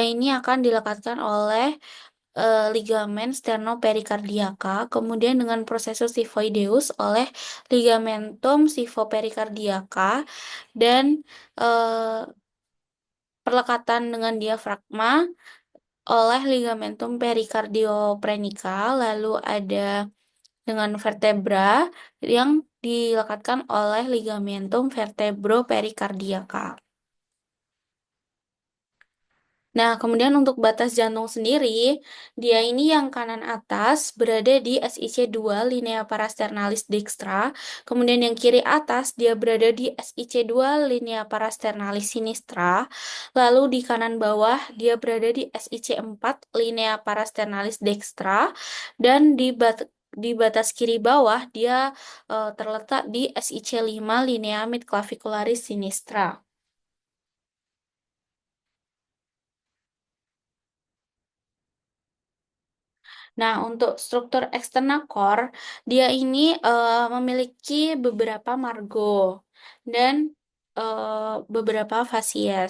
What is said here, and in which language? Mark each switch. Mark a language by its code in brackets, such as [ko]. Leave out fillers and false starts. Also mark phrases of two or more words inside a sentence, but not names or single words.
[id] ini akan dilekatkan oleh ligamen sternoperikardiaka, kemudian dengan processus xiphoideus oleh ligamentum xiphopericardiosa, dan eh, perlekatan dengan diafragma oleh ligamentum perikardioprenica, lalu ada dengan vertebra yang dilekatkan oleh ligamentum vertebroperikardiaka. Nah, kemudian untuk batas jantung sendiri, dia ini yang kanan atas berada di SIC2 linea parasternalis dextra, kemudian yang kiri atas dia berada di SIC2 linea parasternalis sinistra, lalu di kanan bawah dia berada di SIC4 linea parasternalis dextra, dan di batas kiri bawah dia terletak di SIC5 linea midclavicularis sinistra. Nah, untuk struktur eksternal core, dia ini memiliki beberapa margo dan beberapa fasies.